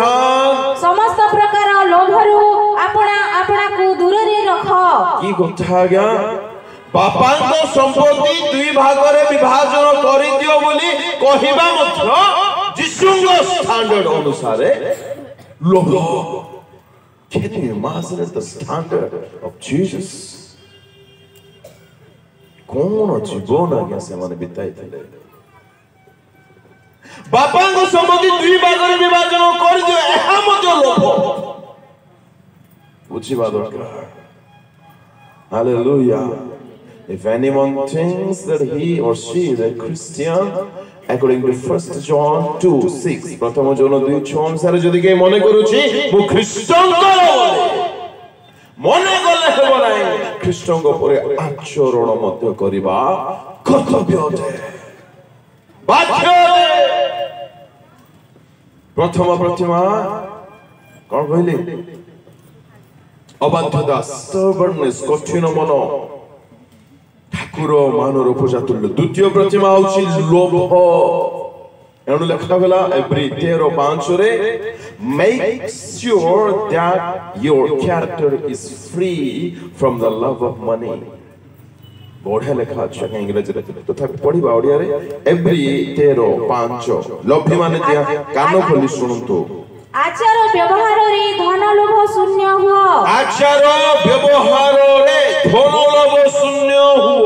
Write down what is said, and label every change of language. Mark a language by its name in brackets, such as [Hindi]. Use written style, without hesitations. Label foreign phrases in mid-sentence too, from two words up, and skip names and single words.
[Odia] ସମସ୍ତ ପ୍ରକାର ଲୋଭରୁ ଆପଣାକୁ ଦୂରରେ ରଖ। କି କଥା ଆଜ୍ଞା? ବାପାଙ୍କ ସମ୍ପତ୍ତି ଦୁଇ ଭାଗରେ ବିଭାଜନ କରିଦିଅ ବୋଲି କହିବା ମଧ୍ୟ ଯୀଶୁଙ୍କ ଷ୍ଟାଣ୍ଡାର୍ଡ ଅନୁସାରେ ଲୋଭ। [English] Can you imagine the standard of Jesus? [Odia] କଣ ଜୀବନ ଆଜ୍ଞା ସେମାନେ ବିତାଇଥିଲେ। ବାପାଙ୍କ ସମ୍ପତ୍ତି ଦୁଇ ଭାଗରେ ବିଭାଜନ କରିଦିଅ, ଏହା ମଧ୍ୟ ଲୋଭ। ବୁଝିବା ଦରକାର। Hallelujah. [English] If anyone thinks that he or she is a Christian, according to 1 John 2:6, [Odia] ପ୍ରଥମ ଜନ 2:6 ଅନୁସାରେ ଯଦି କେହି ମନେ କରୁଛି ମୁଁ ଖ୍ରୀଷ୍ଟଙ୍କର ମନେ କଲେ ହେବ ନାହିଁ, ଖ୍ରୀଷ୍ଟଙ୍କ ପରେ ଆଚରଣ ମଧ୍ୟ କରିବା କର୍ତ୍ତବ୍ୟ ଅଟେ, ବାଧ୍ୟ ଅଟେ। ପ୍ରଥମ ପ୍ରତିମା କଣ କହିଲେ? ଅବାଧ୍ୟତା, stubbornness, କଠିନ ମନ, ଠାକୁର ମାନର ଉପଜାତୁଲ୍ୟ। ଦ୍ୱିତୀୟ ପ୍ରତିମା ହଉଛି ଲୋଭ। ଏଣୁ ଲେଖାଗଲା ଏବ୍ରୀ 13:5 [English] make sure that your character is free from the love of money। [Odia] ବଢିଆ ଲେଖା ଅଛି ଇଂରେଜୀରେ, ତଥାପି ପଢିବା ଓଡ଼ିଆରେ। ଏବ୍ରୀ 13:5 ଲୋଭୀ ମାନେ କାନ ଖୋଲି ଶୁଣନ୍ତୁ। ଆଚାର ବ୍ୟବହାରରେ ଧନ ଲୋଭ ଶୂନ୍ୟ ହୁଅ। ଆଚାର ବ୍ୟବହାରରେ ଧନ ଲୋଭ ଶୂନ୍ୟ ହୁଅ।